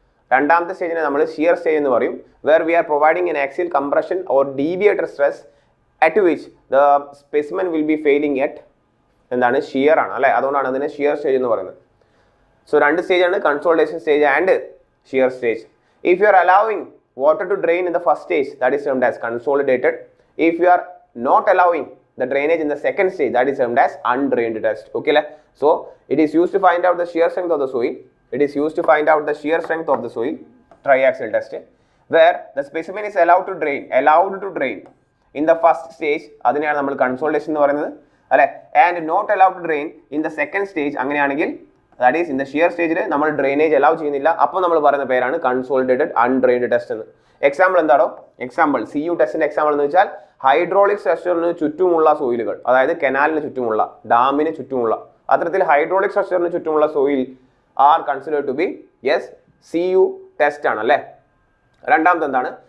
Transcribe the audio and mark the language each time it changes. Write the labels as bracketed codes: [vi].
[ml] 2ാമത്തെ സ്റ്റേജിനെ നമ്മൾ shear stage എന്ന് പറയും. [en] where we are providing an axial compression or deviator stress at which the specimen will be failing at [ml] എന്താണ് shear ആണ് അല്ലേ. അതുകൊണ്ടാണ് അതിനെ ഷിയർ സ്റ്റേജ് എന്ന് പറയുന്നത്. സോ 2 സ്റ്റേജാണ്, consolidation stage and shear stage. [en] If you are allowing water to drain in the first stage that is termed as consolidated. If you are not allowing the drainage in the second stage, that is termed as undrained test. Okay, so it is used to find out the shear strength of the soil. It is used to find out the shear strength of the soil, triaxial test, where the specimen is allowed to drain in the first stage. [ml] അതിനെയാണ് നമ്മൾ consolidation എന്ന് പറയുന്നത് അല്ലേ. [en] And not allowed to drain in the second stage. അങ്ങനെയാണെങ്കിൽ that is in the shear stage [ml] നമ്മൾ drainage allow ചെയ്യുന്നില്ല. അപ്പോൾ നമ്മൾ പറയുന്ന പേരാണ് കൺസോളിഡേറ്റഡ് അൺഡ്രെയിൻഡ് ടെസ്റ്റ് എന്ന്. എക്സാമ്പിൾ എന്താണോ? എക്സാമ്പിൾ CU ടെസ്റ്റിന്റെ എക്സാമ്പിൾ എന്ന് വെച്ചാൽ ഹൈഡ്രോളിക് സ്ട്രക്ചറിന് ചുറ്റുമുള്ള സോയിലുകൾ, അതായത് കനാലിന് ചുറ്റുമുള്ള, ഡാമിന് ചുറ്റുമുള്ള അത്തരത്തിൽ ഹൈഡ്രോളിക് സ്ട്രക്ചറിന് ചുറ്റുമുള്ള soil [en] are considered to be [ml] yes CU test ആണ് അല്ലേ. 2ാമത്തെ എന്താണ്?